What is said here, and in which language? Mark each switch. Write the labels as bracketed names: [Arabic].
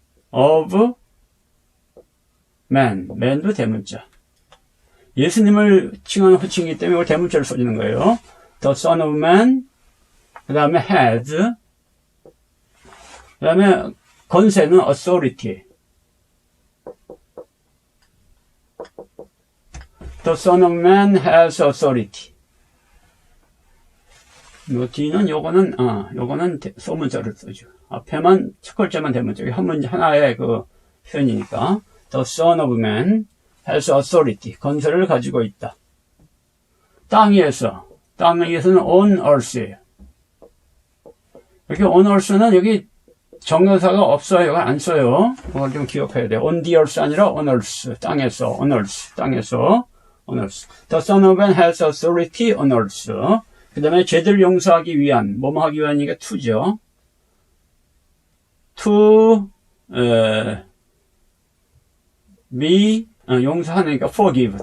[English] of man [Korean] 도 대문자. 예수님을 칭하는 호칭이기 때문에 이걸 대문자를 써주는 거예요. [English] The son of man. [Korean] 그 다음에 [English] has. [Korean] 그 다음에 권세는 authority. [English] The son of man has authority. [Korean] 요 뒤는 요거는 소문자를 써줘. 앞에만 첫 글자만 대문자. 하나의 그 표현이니까. [English] The son of man has authority. [Korean] 권세를 가지고 있다. 땅에서는 [English] on earth [Korean] 예요. 여기 on earth는 여기 정사가 없어요. 이걸 안 써요. 이걸 좀 기억해야 돼요. [English] on the earth [Korean] 아니라 [English] on earth. [Korean] 땅에서, [English] on earth. 땅에서, on earth. The son of man has authority on earth. [Korean] 그 다음에 죄들 용서하기 위한, 뭐뭐 하기 위한이니까 to죠. to, be, 용서하니까 forgive.